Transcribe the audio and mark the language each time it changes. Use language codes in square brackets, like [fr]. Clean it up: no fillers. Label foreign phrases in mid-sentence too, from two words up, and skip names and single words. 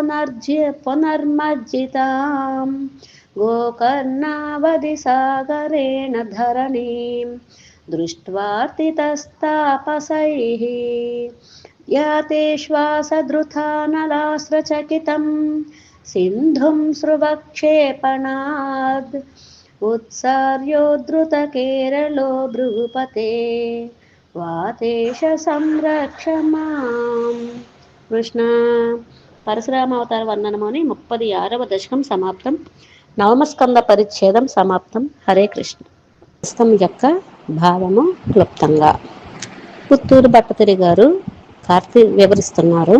[sa] पुनर्मज्जितां गोकर्णावधिसागरेण धरणीं दृष्ट्वार्तितस्तापसैः याते श्वासधृतानलास्त्रचकितं सिन्धुं स्रुवक्षेपणाद् उत्सार्योद्धृतकेरलो भृगुपते वातेश సంరక్ష మాం కృష్ణ. [te] పరశురామావతార వర్ణనమని 36వ దశకం సమాప్తం. నవమస్కంద పరిచ్ఛేదం సమాప్తం. హరే కృష్ణ. దశకం యొక్క భావము క్లుప్తంగా పుత్తూరు భట్టతిరి గారు వివరిస్తున్నారు.